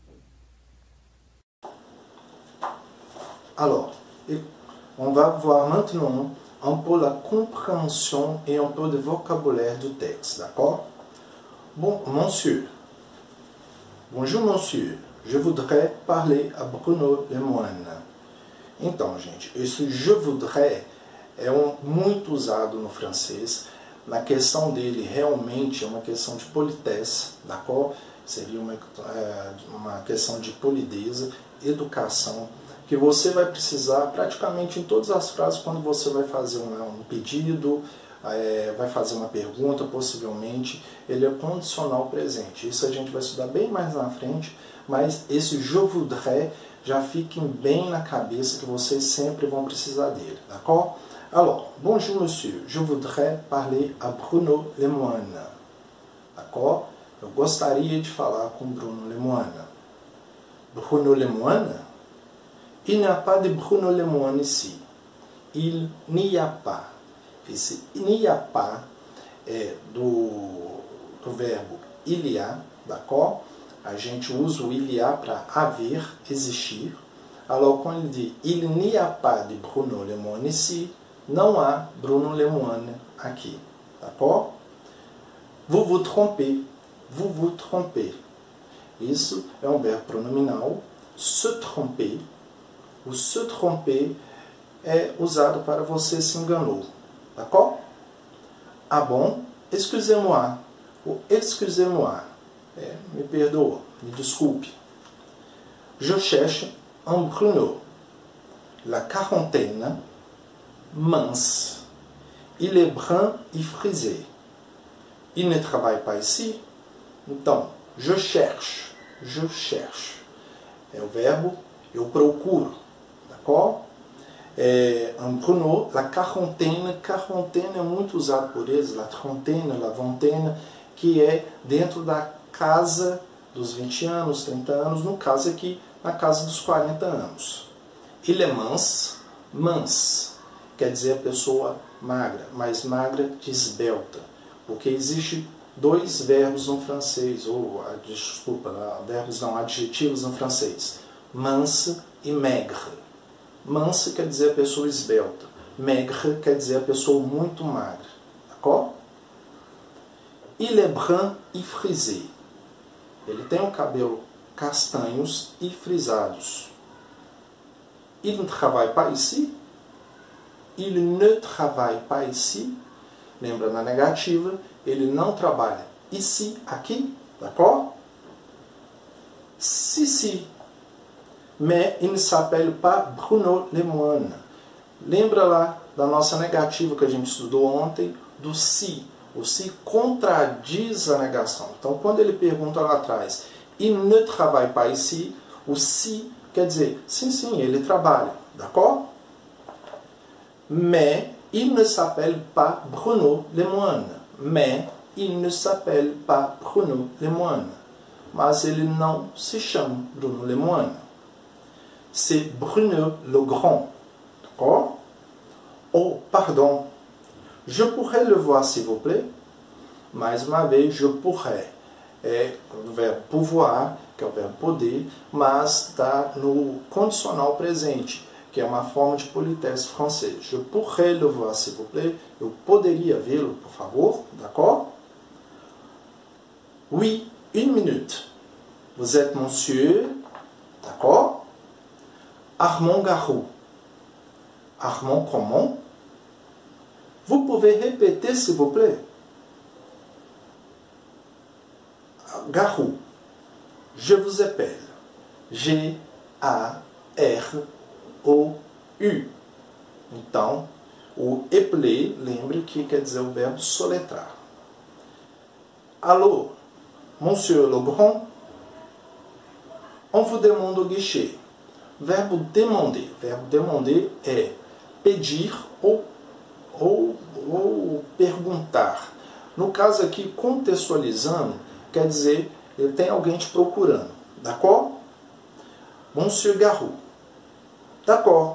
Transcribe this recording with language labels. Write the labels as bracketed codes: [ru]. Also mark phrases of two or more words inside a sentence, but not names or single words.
[fr] Alors, on va voir maintenant un peu la compréhension et un peu de vocabulaire du texte, d'accord? Bon, monsieur. Bonjour, monsieur. Je voudrais parler a Bruno Lemoine. [pt] Então, gente, esse [fr] je voudrais [pt] é muito usado no francês. Na questão dele, realmente é uma questão de [fr] politesse, d'accord? [pt] Seria uma questão de polideza, educação, que você vai precisar praticamente em todas as frases quando você vai fazer um pedido, vai fazer uma pergunta, possivelmente, ele é condicional presente. Isso a gente vai estudar bem mais na frente, mas esse [fr] je voudrais [pt] já fiquem bem na cabeça que vocês sempre vão precisar dele, d'accord? [fr] Alors, bonjour monsieur, je voudrais parler à Bruno Lemoine. D'accord? [pt] Eu gostaria de falar com Bruno Lemoine. [fr] Bruno Lemoine? Il n'y a pas de Bruno Lemoine ici. Il n'y a pas. Esse n'y a pas [pt] é do verbo [fr] il y a, d'accord? [pt] A gente usa o [fr] il y a [pt] para haver, existir. Alors, quando ele diz [fr] il n'y a pas de Bruno Lemoine ici, [pt] não há Bruno Lemoine aqui, d'accord? [fr] Vous vous trompez. Vous vous trompez. [pt] Isso é um verbo pronominal. [fr] Se tromper. [pt] O [fr] se tromper [pt] é usado para você se enganou, d'accord? [fr] Ah bon? Excusez-moi. O excusez-moi. [pt] Me perdoa, me desculpe. [fr] Je cherche un Bruno. La quarantaine, mince. Il est brun et frisé. Il ne travaille pas ici? Então, je cherche. Je cherche. [pt] É o verbo eu procuro. D'accord? [fr] Un Bruno, la quarantaine. [pt] Quarantaine é muito usado por eles. [fr] La trentaine, la vingtaine, [pt] que é dentro da casa dos 20 anos, 30 anos. No caso aqui, na casa dos 40 anos. [fr] Il est mince. [pt] Mince quer dizer a pessoa magra, mais magra que esbelta. Porque existe dois verbos no francês, ou, desculpa, verbos não, adjetivos no francês. [fr] Mince e maigre. [pt] Mince quer dizer a pessoa esbelta. Maigre quer dizer a pessoa muito magra. [fr] D'accord? Il est brun e frisé. [pt] Ele tem o cabelo castanhos e frisados. [fr] Il ne travaille pas ici. Il ne travaille pas ici. [pt] Lembra na negativa, ele não trabalha ici, aqui, d'accord? [fr] Si. Mais il ne s'appelle pas Bruno Lemoine. [pt] Lembra lá da nossa negativa que a gente estudou ontem, do si. O si contradiz a negação. Então, quando ele pergunta lá atrás, [fr] il ne travaille pas ici, [pt] o si quer dizer, sim, ele trabalha, d'accord? [fr] Mais il ne s'appelle pas Bruno Lemoine. Mais il ne s'appelle pas Bruno Lemoine. [pt] Mas ele não se chama Bruno Lemoine. [fr] C'est Bruno Legrand. D'accord? Oh, pardon. Je pourrais le voir, s'il vous plaît? [pt] Mais uma vez, [fr] je pourrais. [pt] É o verbo pouvoir, que é o verbo poder, mas está no condicional presente, que é uma forma de politesse francês. [fr] Je pourrais le voir, s'il vous plaît? [pt] Eu poderia vê-lo, por favor? [fr] D'accord? Oui, une minute. Vous êtes monsieur? D'accord? Armand Garou. Armand comment? Vous pouvez répéter, s'il vous plaît? Garou. Je vous appelle. G-A-R-O-U. [pt] Então, o épeler, lembre que quer dizer o verbo soletrar. [fr] Allô, monsieur Legrand? On vous demande au guichet. [pt] Verbo demander. Verbo demander é pedir ou perguntar. No caso aqui, contextualizando, quer dizer, tem alguém te procurando. [fr] D'accord? Monsieur Garou. D'accord.